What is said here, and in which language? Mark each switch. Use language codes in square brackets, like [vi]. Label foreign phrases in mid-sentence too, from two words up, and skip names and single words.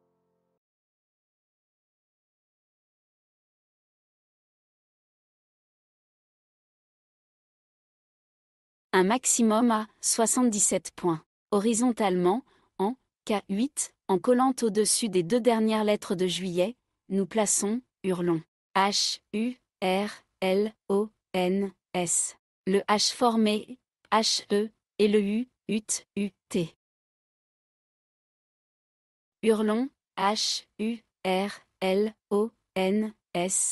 [fr] Un maximum à 77 points. Horizontalement, en K8, en collant au-dessus des 2 dernières lettres de juillet, nous plaçons hurlons. H, U, R, L, O, N, S. Le H formé H, E, et le U, UT, U, T. Hurlons, H, U, R, L, O, N, S.